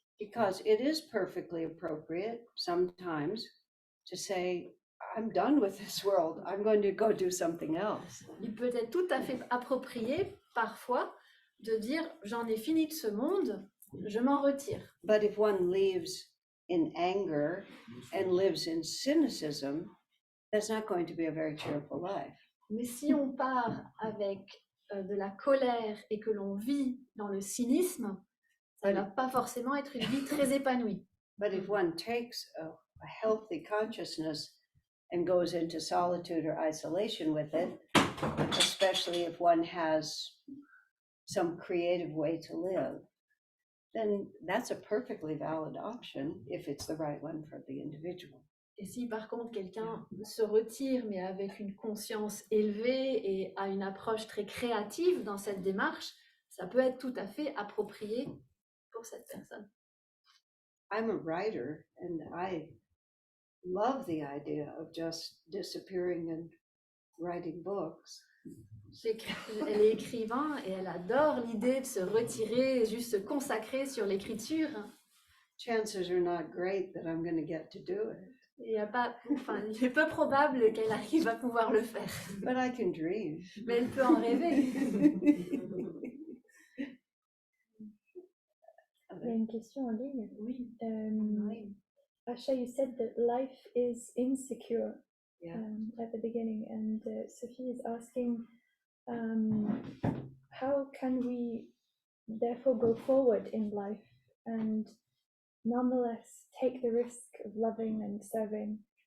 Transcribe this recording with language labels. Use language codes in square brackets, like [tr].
[en] Because it is perfectly appropriate sometimes to say, I'm done with this world. I'm going to go do something else. [fr] Il peut être tout à fait approprié parfois de dire j'en ai fini de ce monde, je m'en retire. [en] But if one leaves in anger and lives in cynicism, that's not going to be a very cheerful life. [fr] Mais si on part avec de la colère et que l'on vit dans le cynisme, ça ne va pas forcément être une vie très épanouie. [en] But if one takes a healthy consciousness and goes into solitude or isolation with it, especially if one has some creative way to live, then that's a perfectly valid option if it's the right one for the individual. [fr] Et si par contre quelqu'un se retire mais avec une conscience élevée et a une approche très créative dans cette démarche, ça peut être tout à fait approprié pour cette personne. [en] I'm a writer and I love the idea of just disappearing and writing books. [fr] Elle est écrivain et elle adore l'idée de se retirer et juste se consacrer sur l'écriture. [en] chances are not great that I'm going to get to do it. [fr] Il est peu probable qu'elle arrive à pouvoir le faire, [en] But I can dream. [fr] mais elle peut en rêver. Il y a une question en ligne. Oui. Oui. [en] Asha, you said that life is insecure at the beginning, and Sophie is asking, how can we therefore go forward in life and nonetheless take the risk of loving and serving?